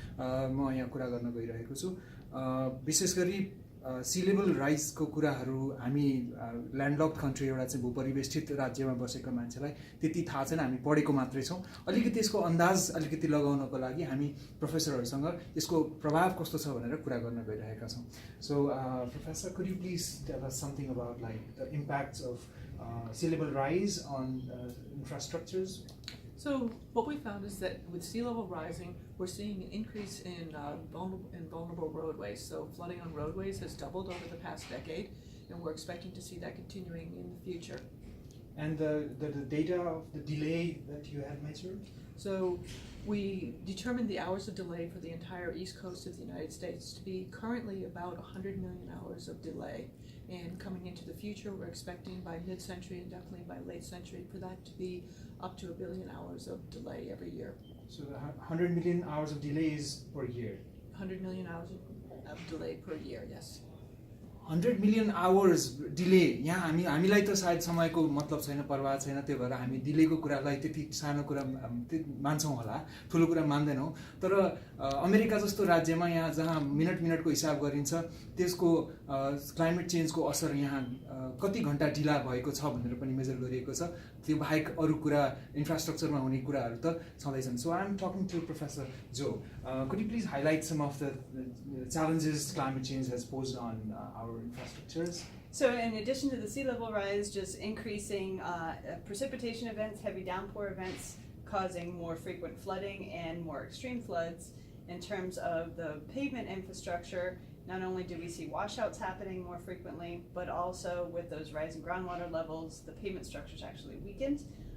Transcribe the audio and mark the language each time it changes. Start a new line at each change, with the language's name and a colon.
Nepali: म यहाँ कुरा गर्न गइरहेको छु। विशेष गरी सी लेभल राइजको कुराहरू हामी ल्यान्डलक्ड कन्ट्री, एउटा चाहिँ भूपरिवेष्टित राज्यमा बसेको मान्छेलाई त्यति थाहा छैन, हामी पढेको मात्रै छौँ। अलिकति यसको अन्दाज अलिकति लगाउनको लागि हामी प्रोफेसरहरूसँग यसको प्रभाव कस्तो छ भनेर कुरा गर्न गइरहेका छौँ।
English: So professor, could you please tell us something about like the impacts of sea level rise on infrastructures? So what we found is that with sea level rising, we're seeing an increase in vulnerable roadways. So flooding on roadways has doubled over the past decade, and we're expecting to see that continuing in the future. And the data of the delay that you had measured? So we determined the hours of delay for the entire east coast of the United States to be currently about 100 million hours of delay. And coming into the future, we're expecting by mid-century and definitely by late century for that to be up to 1 billion hours of delay every year. So 100 million hours of delay is per year? 100 million hours of delay per year, yes. 100 million hours delay.
Nepali: यहाँ हामीलाई त सायद समयको मतलब छैन, परवाह छैन, त्यही भएर हामी डिलेको कुरालाई त्यति सानो कुरा मान्छौँ होला, ठुलो कुरा मान्दैनौँ। तर अमेरिका जस्तो राज्यमा यहाँ जहाँ मिनटको हिसाब गरिन्छ, त्यसको क्लाइमेट चेन्जको असर यहाँ कति घन्टा ढिला भएको छ भनेर पनि मेजर गरिएको छ। त्यो बाहेक अरू कुरा इन्फ्रास्ट्रक्चरमा हुने कुराहरू त छँदैछन्।
English: So I am talking to professor Joe, could you please highlight some of the challenges climate change has posed on our infrastructures? So in addition to the sea level rise, just increasing precipitation events, heavy downpour events, causing more frequent flooding and more extreme floods. In terms of the pavement infrastructure, not only do we see washouts happening more frequently, but also with those rising groundwater levels, the pavement structure is actually weakened.